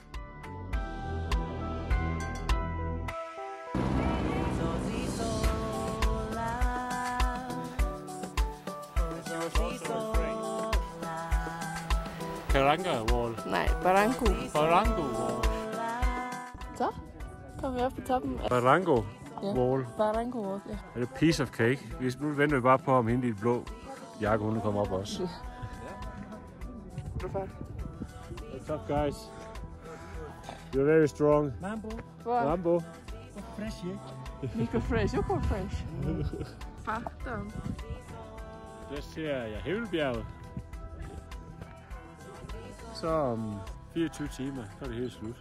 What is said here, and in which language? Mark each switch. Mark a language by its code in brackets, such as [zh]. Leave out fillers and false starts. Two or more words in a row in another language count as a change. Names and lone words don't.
[da] Caranga Wall. Nej, Barranco. Barranco Wall. Så kommer vi op på toppen af Barranco Wall. Barranco Wall, ja. Er det [en] piece of cake? [da] Nu venter vi bare på, om hende i det blå jakke, hun kommer op også. [en] What's up, guys? You're very strong. Mambo, Mambo. fresh, yeah? Micro fresh, you're quite fresh. Far down. [da] Der ser jeg Himmelbjerget. Så om 24 timer, så er det helt slut.